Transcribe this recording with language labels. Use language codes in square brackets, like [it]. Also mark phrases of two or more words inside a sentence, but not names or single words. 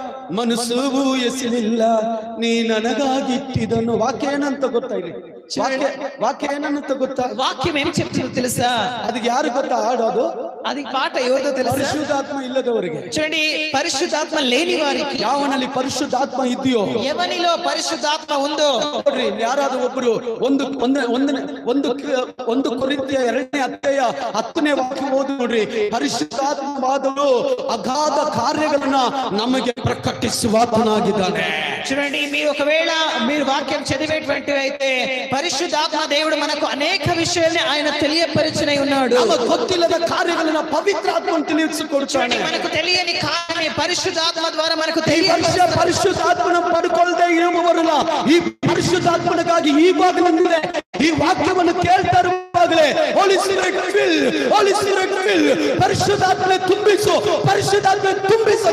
[kn] ಮನಸ್ಸು ಊಹಿಸಲಿಲ್ಲ ನೀ ನನಗಾಗಿಟ್ಟಿದನು. ವಾಕ್ಯ ಏನಂತ ಗೊತ್ತಾ? ಇಲ್ಲಿ ವಾಕ್ಯ ಏನಂತ ಗೊತ್ತಾ? [te] వాక్యం ఏం చెప్తుందో తెలుసా? [kn] ಅದಿ ಯಾರು ಗೊತ್ತಾ ఆడోದು? [te] అది పాట ఎవరిదో తెలుసా? [kn] ಪರಿಶುದ್ಧಾತ್ಮ ಇಲ್ಲದವರಿಗೆ. [te] చూడండి, పరిశుద్ధాత్మ లేని వారికి, [kn] ಯಾವನಲ್ಲಿ ಪರಿಶುದ್ಧಾತ್ಮ ಇದೆಯೋ, [te] ఎవరిలో పరిశుద్ధాత్మ ఉందో, [kn] ನೋಡ್ರಿ ಯಾರಾದ್ರೂ ಒಬ್ಬರು ಒಂದು ಕೊರಿಂಥಿಯ 2ನೇ ಅಧ್ಯಾಯ 10ನೇ ವಾಕ್ಯ ಓದಿ ನೋಡ್ರಿ. ಪರಿಶುದ್ಧಾತ್ಮವಾದವರು ಅಗಾಧ ಕಾರ್ಯಗಳನ್ನ ನಮಗೆ ಪ್ರಕಟಿಸುವಾತನಾಗಿದ್ದಾನೆ. [te] చూడండి, మీరు ఒకవేళ మీరు వాక్యం చదివేటువంటి అయితే పరిశుద్ధాత్మ దేవుడు మనకు అనేక విషయాల్ని ఆయన తెలియపరిచనే ఉన్నాడు. [kn] నಮಗೆ ಗೊತ್ತಿಲ್ಲದ ಕಾರ್ಯಗಳನ್ನ ಪವಿತ್ರಾತ್ಮನು ತಿಳಿಸಿಕೊಡುತ್ತಾನೆ. [te] మనకు తెలియని కార్యాన్ని పరిశుద్ధాత్మ ద్వారా మనకు [kn] ಪರಿಶುದ್ಧಾತ್ಮನ ಪಡ್ಕೊಳ್ಳದೆ ಇರುವವರಲ್ಲ. ಈ ಪರಿಶುದ್ಧಾತ್ಮನಿಗಾಗಿ ಈವಾಗಲೇ ಈ ವಾಕ್ಯವನ್ನು ಕೇಳ್ತಾ ಇರುವಾಗಲೇ [en] Holy Spirit fill, Holy Spirit fill, [kn] ಪರಿಶುದ್ಧಾತ್ಮನೆ ತುಂಬಿಸು, ಪರಿಶುದ್ಧಾತ್ಮನೆ ತುಂಬಿಸು.